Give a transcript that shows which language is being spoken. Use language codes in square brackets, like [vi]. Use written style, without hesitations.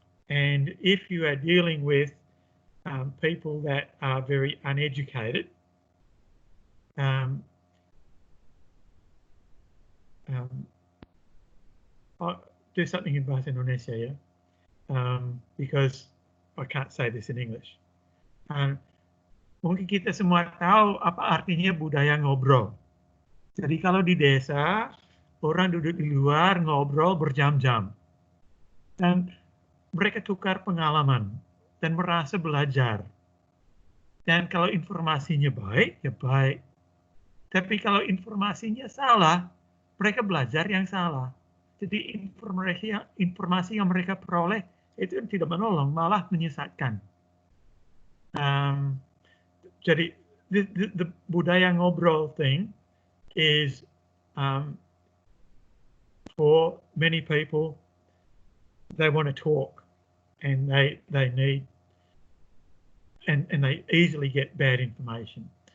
[en] And if you are dealing with people that are very uneducated, I'll do something in bahasa Indonesia, yeah, because I can't say this in English. [id] Mungkin kita semua tahu apa artinya budaya ngobrol. Jadi kalau di desa, orang duduk di luar ngobrol berjam-jam. Dan mereka tukar pengalaman dan merasa belajar. Dan kalau informasinya baik, ya baik. Tapi kalau informasinya salah, mereka belajar yang salah. Jadi informasi yang mereka peroleh itu tidak menolong, malah menyesatkan. Jadi [en] the budaya ngobrol thing is for many people, they want to talk and they need and they easily get bad information.